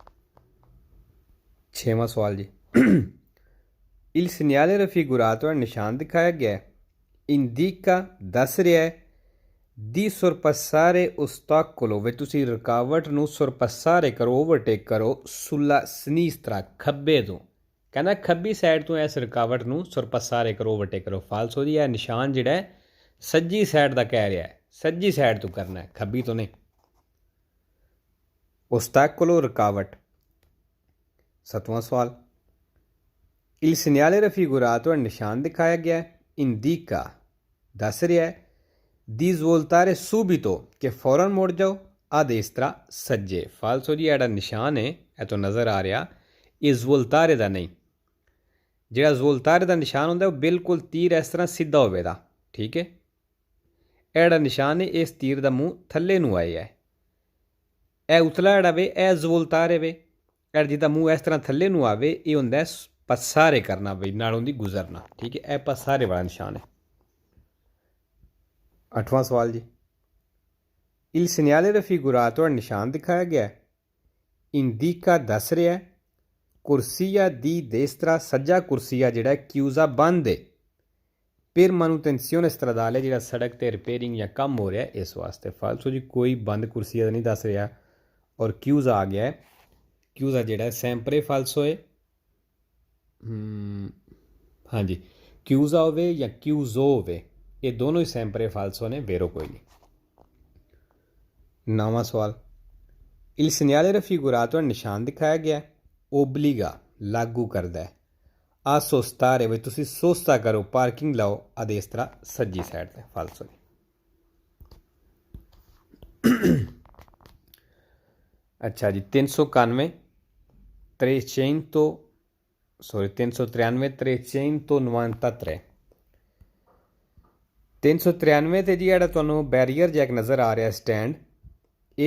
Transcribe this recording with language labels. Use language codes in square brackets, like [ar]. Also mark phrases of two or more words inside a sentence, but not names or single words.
[pa] 6ਵਾਂ ਸਵਾਲ ਜੀ, [it] Il segnale raffigurato è [pa] ਨਿਸ਼ਾਨ ਦਿਖਾਇਆ ਗਿਆ ਹੈ ਇੰਡੀਕਾ ਦੱਸ ਰਿਹਾ ਹੈ [it] di sorpassare ostacolo [pa] ਵੀ ਤੁਸੀਂ ਰੁਕਾਵਟ ਨੂੰ sorpassare ਕਰੋ ਓਵਰਟੇਕ ਕਰੋ [it] sulla sinistra [pa] ਖੱਬੇ ਤੋਂ ਕਹਿੰਦਾ ਖੱਬੀ ਸਾਈਡ ਤੋਂ ਇਸ ਰੁਕਾਵਟ ਨੂੰ sorpassare ਕਰੋ ਓਵਰਟੇਕ ਕਰੋ ਫਾਲਸੋ ਜੀ ਇਹ ਨਿਸ਼ਾਨ ਜਿਹੜਾ ਹੈ ਸੱਜੀ ਸਾਈਡ ਦਾ ਕਹਿ ਰਿਹਾ ਹੈ ਸੱਜੀ ਸਾਈਡ ਤੋਂ ਕਰਨਾ ਹੈ ਖੱਬੀ ਤੋਂ ਨਹੀਂ ostacolo ਰੁਕਾਵਟ 7ਵਾਂ ਸਵਾਲ [it] Il segnale raffigurato è [pa] ਨਿਸ਼ਾਨ ਦਿਖਾਇਆ ਗਿਆ indica ਦੱਸ ਰਿਹਾ ਹੈ [it] di svoltare subito [pa] ਕਿ ਫੌਰਨ ਮੁੜ ਜਾਓ ਆ destra ਸੱਜੇ ਫਾਲਸੋ ਜੀ ਜਿਹੜਾ ਨਿਸ਼ਾਨ ਹੈ ਇਹ ਤੋਂ ਨਜ਼ਰ ਆ ਰਿਹਾ ਇਹ ਸਵੋਲਤਾਰੇ ਦਾ ਨਹੀਂ ਜਿਹੜਾ ਸਵੋਲਤਾਰੇ ਦਾ ਨਿਸ਼ਾਨ ਹੁੰਦਾ ਉਹ ਬਿਲਕੁਲ ਤੀਰ ਇਸ ਤਰ੍ਹਾਂ ਸਿੱਧਾ ਹੋਵੇਗਾ ਠੀਕ ਹੈ ਇਹ ਜਿਹੜਾ ਨਿਸ਼ਾਨ ਹੈ ਇਸ ਤੀਰ ਦਾ ਮੂੰਹ ਥੱਲੇ ਨੂੰ ਆਇਆ ਹੈ ਇਹ ਉਤਲਾ ਜਿਹੜਾ ਵੇ ਇਹ ਸਵੋਲਤਾਰੇ ਵੇ ਇਹ ਜਿਹਦਾ ਮੂੰਹ ਇਸ ਤਰ੍ਹਾਂ ਥੱਲੇ ਨੂੰ ਆਵੇ ਇਹ ਹੁੰਦਾ ਪਸਾਰੇ ਕਰਨਾ ਬਈ ਨਾਲੋਂ ਦੀ ਗੁਜ਼ਰਨਾ ਠੀਕ ਹੈ ਇਹ ਪਸਾਰੇ ਵਾਲਾ ਨਿਸ਼ਾਨ ਹੈ 8ਵਾਂ ਸਵਾਲ ਜੀ [it] Il segnale raffigurato è [pa] ਨਿਸ਼ਾਨ ਦਿਖਾਇਆ ਗਿਆ indica ਦੱਸ ਰਿਹਾ ਹੈ ਕੁਰਸੀਆ ਦੀ destra ਸੱਜਾ ਕੁਰਸੀਆ ਜਿਹੜਾ ਕਿਊਜ਼ਾ ਬੰਦ ਹੈ [it] per manutenzione stradale [pa] ਜਿਹੜਾ ਸੜਕ ਤੇ ਰਿਪੇਅਰਿੰਗ ਜਾਂ ਕੰਮ ਹੋ ਰਿਹਾ ਇਸ ਵਾਸਤੇ ਫਾਲਸੋ ਜੀ ਕੋਈ ਬੰਦ ਕੁਰਸੀਆ ਦਾ ਨਹੀਂ ਦੱਸ ਰਿਹਾ ਔਰ ਕਿਊਜ਼ਾ ਆ ਗਿਆ ਹੈ ਕਿਊਜ਼ਾ ਜਿਹੜਾ [it] sempre falso [pa] ਹੈ ਹਾਂਜੀ ਕਿਊਜ਼ਾ ਹੋਵੇ ਜਾਂ ਕਿਊਜ਼ੋ ਹੋਵੇ ਇਹ ਦੋਨੋਂ ਹੀ [it] sempre falso [pa] ਨੇ ਵੇਰੋ ਕੋਈ ਨਹੀਂ 9ਵਾਂ ਸਵਾਲ [it] Il segnale raffigurato [pa] ਨਿਸ਼ਾਨ ਦਿਖਾਇਆ ਗਿਆ ਓਬਲੀਗਾ ਲਾਗੂ ਕਰਦਾ ਹੈ [it] a sostare [pa] ਵੀ ਤੁਸੀਂ ਸੋਸਤਾ ਕਰੋ ਪਾਰਕਿੰਗ ਲਾਓ ਆਦੇ ਇਸ ਤਰ੍ਹਾਂ ਸੱਜੀ ਸਾਈਡ ਤੇ ਫਾਲਸੋ ਨਹੀਂ ਅੱਛਾ ਜੀ 393 393 393 ਤੇ ਜੀ ਜਿਹੜਾ ਤੁਹਾਨੂੰ ਬੈਰੀਅਰ ਜੈਕ ਨਜ਼ਰ ਆ ਰਿਹਾ ਸਟੈਂਡ ਇਹ